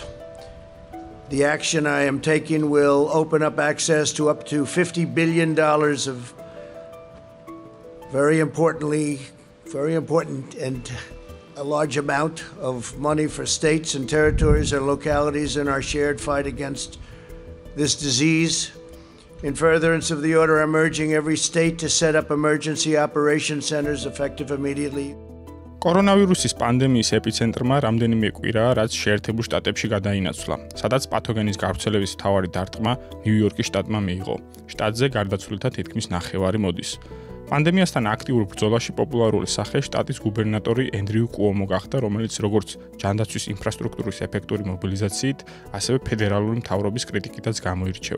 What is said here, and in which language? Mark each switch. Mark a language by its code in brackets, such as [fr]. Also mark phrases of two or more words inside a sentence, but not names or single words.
[en] The action I am taking will open up access to up to $50 billion of very important and a large amount of money for states and territories and localities in our shared fight against this disease. In furtherance of the order, I'm urging every state to set up emergency operation centers effective immediately. [ka] კორონავირუსის პანდემიის ეპიცენტრმა რამდენიმე კვირა, რაც შეერთებულ შტატებში გადაინაცვლა, სადაც პათოგენის გავრცელების მთავარი დარტყმა ნიუ-იორკის შტატმა მიიღო. შტატზე გარდაცვლილთა თითქმის ნახევარი მოდის. პანდემიასთან აქტიურ ბრძოლაში პოპულარული სახე შტატის გუბერნატორი ენდრიუ კუომო გახდა, რომელიც როგორც ჯანდაცვის ინფრასტრუქტურის ეფექტური მობილიზაციით, ასევე ფედერალური მთავრობის კრიტიკითაც გამოირჩევა.